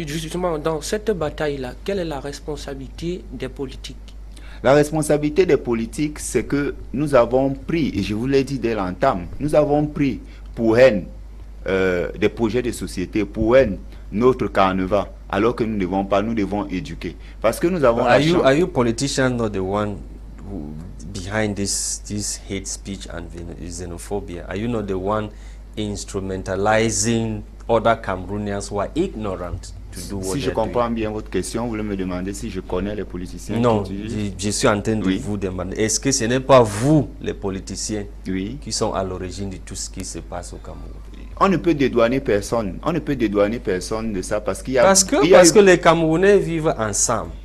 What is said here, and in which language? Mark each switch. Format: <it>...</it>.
<fr>Justement, dans cette bataille-là, quelle est la responsabilité des politiques? La responsabilité des politiques, c'est que nous avons pris, et je vous l'ai dit dès l'entame, nous avons pris pour haine des projets de société, pour haine notre carnaval, alors que nous ne devons pas, nous devons éduquer. Parce que nous avons</fr> <en>are you politicians not the one who behind this hate speech and xenophobia? Are you not the one instrumentalizing other Cameroonians who are ignorant to do what</en> <fr>Si je comprends bien votre question, vous voulez me demander si je connais les politiciens? Non, je suis en train de vous demander, est-ce que ce n'est pas vous, les politiciens, qui sont à l'origine de tout ce qui se passe au Cameroun? On ne peut dédouaner personne. On ne peut dédouaner personne de ça parce qu'il y a... Parce que les Camerounais vivent ensemble.</fr>